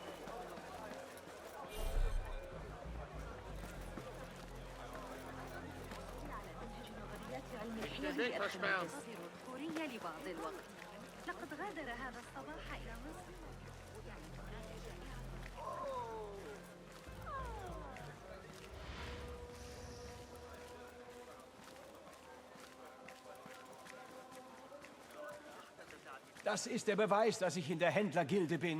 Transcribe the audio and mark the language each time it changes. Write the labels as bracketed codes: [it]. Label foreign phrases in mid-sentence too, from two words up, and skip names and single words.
[ar] على منهج نظريات علم الحيل الكورية لبعض الوقت. لقد غادر هذا الصباح إلى مصر. [de] Das ist der Beweis, dass ich in der Händlergilde bin.